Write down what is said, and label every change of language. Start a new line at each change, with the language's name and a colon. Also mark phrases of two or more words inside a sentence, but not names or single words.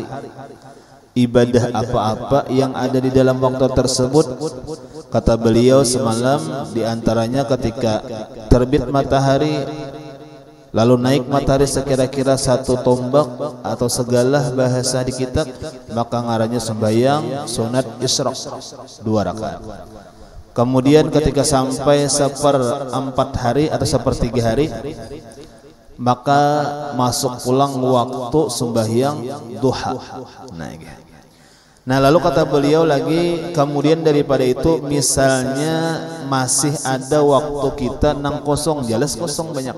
Indonesian: Ibadah apa-apa yang ada di dalam waktu tersebut, kata beliau semalam, diantaranya ketika terbit matahari lalu naik matahari sekira-kira satu tombak atau segala bahasa di kitab,
Banjar: maka ngarannya sembahyang sunat isyraq 2 rakaat.
Indonesian: Kemudian ketika sampai 1/4 hari atau 1/3 hari, maka masuk pulang waktu sembahyang duha.
Banjar: Nah, lalu kata beliau lagi, kemudian daripada itu misalnya masih ada waktu kita nang kosong, jelas kosong banyak.